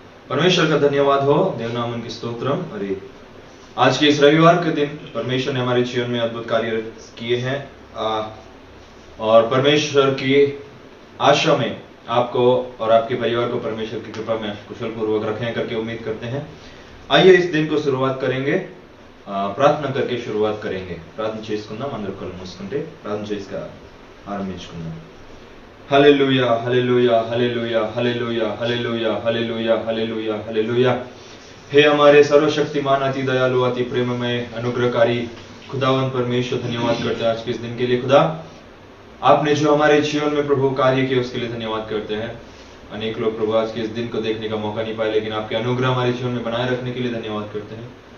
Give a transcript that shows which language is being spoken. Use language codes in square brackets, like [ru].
[hi] परमेश्वर का धन्यवाद हो, देवनामन की स्तोत्रम। अरे आज के इस रविवार के दिन परमेश्वर ने हमारे जीवन में अद्भुत कार्य किए हैं और परमेश्वर की आशा में आपको और आपके परिवार को परमेश्वर की कृपा में कुशल पूर्वक रखें करके उम्मीद करते हैं। आइए इस दिन को शुरुआत करेंगे, प्रार्थना करके शुरुआत करेंगे। [te] प्रार्थన చేసుకుందాం, అందరూ కళ్ళు మూసుకుంటే ప్రార్థన చేసుగా ఆరంభించుకుందాం। హల్లెలూయా హల్లెలూయా హల్లెలూయా హల్లెలూయా హల్లెలూయా హల్లెలూయా హల్లెలూయా హల్లెలూయా। [hi] हे हमारे सर्वशक्तिमान, अति दयालु, अति प्रेममय, अनुग्रहकारी खुदावन परमेश्वर, धन्यवाद करते हैं आज के इस दिन के लिए। खुदा, आपने जो हमारे जीवन में प्रभु कार्य किया उसके लिए धन्यवाद करते हैं। अनेक लोग प्रभु आज के इस दिन को देखने का मौका नहीं पाए, लेकिन आपके अनुग्रह हमारे जीवन में बनाए रखने के लिए धन्यवाद करते हैं।